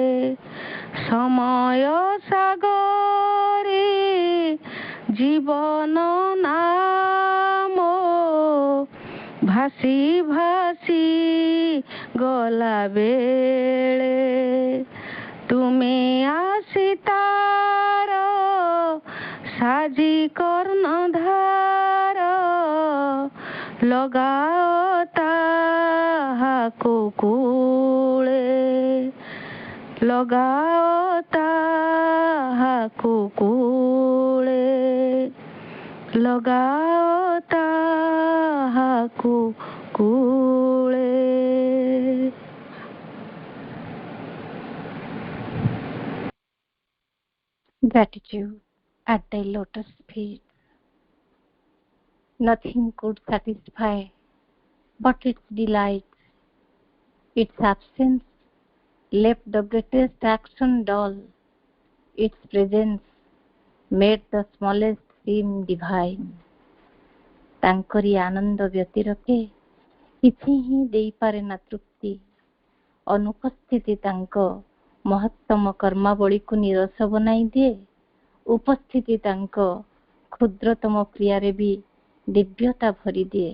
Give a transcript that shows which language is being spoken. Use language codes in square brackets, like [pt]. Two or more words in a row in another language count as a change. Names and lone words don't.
[or] ସମୟ ସାଗରେ ଜୀବନ ନାମ ଭାସି ଭାସି ଗଲାବେଳେ ତୁମେ ଆସି ତାର ସାଜି କର୍ଣ୍ଣଧାର ଲଗାଅ ତାହାକୁ କୂଳେ। ଲଗାଅ ତାହାକୁ କୂଳେ। ଲଗାଅ ତାହାକୁ କୂଳେ। [en] Gratitude at thy lotus feet. Nothing could satisfy but its delight. Its absence left the greatest action dull. Its presence made the smallest seem divine. [or] ତାଙ୍କରି ଆନନ୍ଦ ବ୍ୟତିରକେ କିଛି ହିଁ ଦେଇପାରେ ନା ତୃପ୍ତି। ଅନୁପସ୍ଥିତି ତାଙ୍କ ମହତ୍ତମ କର୍ମାବଳୀକୁ ନିରସ ବନାଇ ଦିଏ। ଉପସ୍ଥିତି ତାଙ୍କ କ୍ଷୁଦ୍ରତମ କ୍ରିୟାରେ ବି ଦିବ୍ୟତା ଭରିଦିଏ।